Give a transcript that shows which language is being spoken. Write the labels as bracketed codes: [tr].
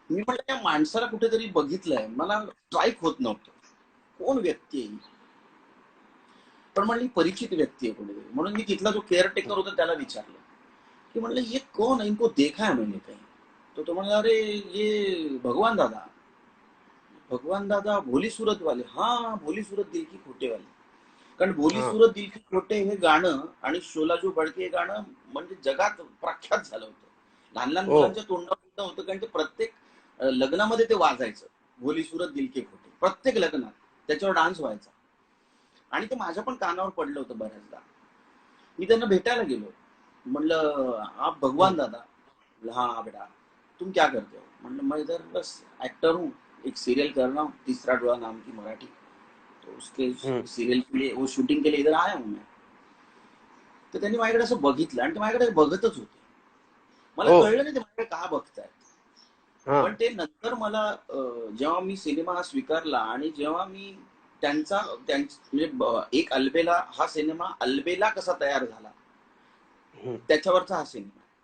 [mr] मी म्हटलं त्या माणसाला कुठेतरी बघितलंय, मला स्ट्राईक होत नव्हतं कोण व्यक्ती आहे, पण म्हणली परिचित व्यक्ती आहे कोणीतरी. म्हणून मी तिथला जो केअरटेकर होता त्याला विचारलं की म्हणलं [hi] ये कौन है, इनको देखा है मैंने कहीं. [mr] तो म्हणला [hi] अरे ये भगवान दादा. भगवान दादा भोली सूरत वाले. हाँ भोली सूरत दिल की खोटे वाले. [mr] कारण भोली सूरत दिल की खोटे हे गाणं आणि शोला जो बडके हे गाणं म्हणजे जगात प्रख्यात झालं होतं. लहान लहान मुलांच्या तोंडात होतं, कारण ते प्रत्येक लग्नामध्ये ते वाजायचं. भोली सूरत दिल के खोटे प्रत्येक लग्नात त्याच्यावर डान्स व्हायचा आणि ते माझ्या पण कानावर पडलं होतं बऱ्याचदा. मी त्यांना भेटायला गेलो, म्हणलं आप भगवान दादा. [hi] हाँ बेटा तुम क्या करते हो. म्हणलं मैं इधर बस एक्टर हूँ, एक सीरियल कर रहा हूँ, तीसरा डोळा नाम की मराठी, तो उसके सीरियल के लिए वो शूटिंग के लिए इधर आया हूँ मैं. [mr] तर त्यांनी माझ्याकडे असं बघितलं आणि ते माझ्याकडे बघतच होते. मला कळलं नाही ते माझ्याकडे का बघतायत. पण ते नंतर मला जेव्हा मी सिनेमा हा स्वीकारला आणि जेव्हा मी त्यांचा म्हणजे एक अलबेला हा सिनेमा अलबेला कसा तयार झाला त्याच्यावरचा हा सिनेमा.